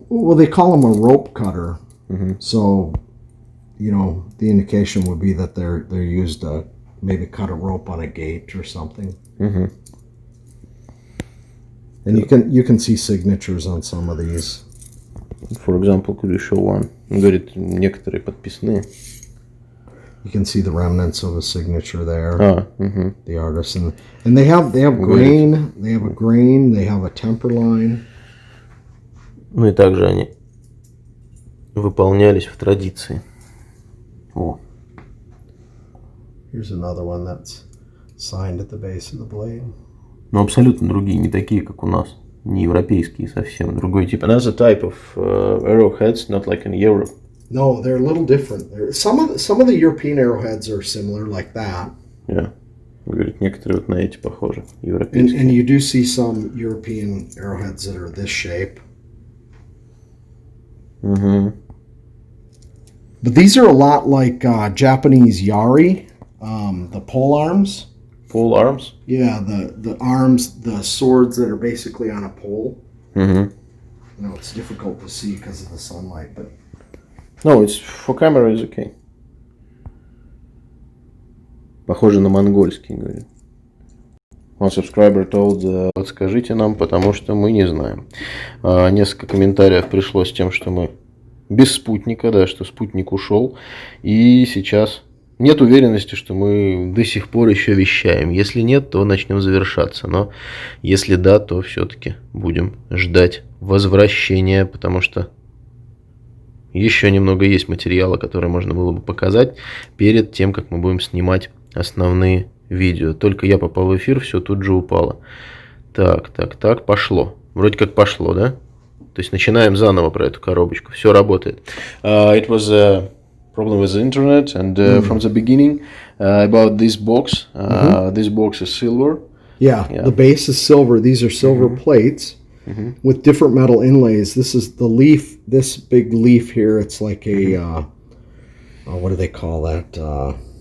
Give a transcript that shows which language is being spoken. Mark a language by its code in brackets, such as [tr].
[en] Well, they call them a rope cutter. So, you know, the indication would be that they're used to maybe cut a rope on a gate or something. And you can see signatures on some of these. For example, could you show one? [ru] Он говорит, некоторые подписные. [en] You can see the remnants of a signature there. The artist and they have grain. They have a grain. They have a temper line. [ru] Ну и также они выполнялись в традиции. О. [en] Here's another one that's signed at the base of the blade. [ru] Но абсолютно другие, не такие, как у нас. Не европейские совсем, другой тип. [en] Another type of arrowheads, not like in Europe. No, they're a little different. Some of the European arrowheads are similar like that. Yeah. [ru] Говорит, некоторые вот на эти похожи, европейские. [en] And you do see some European arrowheads that are this shape. But these are a lot like Japanese yari, the pole arms. Pole arms? Yeah, the arms, the swords that are basically on a pole. You know, it's difficult to see because of the sunlight, but... No, it's for camera is okay. [ru] Похоже на монгольский, говорит. [en] One subscriber told, [ru] подскажите нам, потому что мы не знаем. Несколько комментариев пришло с тем, что мы без спутника, да, что спутник ушел. И сейчас нет уверенности, что мы до сих пор еще вещаем. Если нет, то начнем завершаться. Но если да, то все-таки будем ждать возвращения, потому что еще немного есть материала, который можно было бы показать перед тем, как мы будем снимать основные видео. Только я попал в эфир, все тут же упало. Так, пошло. Вроде как пошло, да? То есть начинаем заново про эту коробочку. Все работает. [en] It was a problem with the internet, and from the beginning about this box. This box is silver. Yeah, the base is silver. These are silver plates with different metal inlays. This is the leaf. This big leaf here. It's like a what do they call that?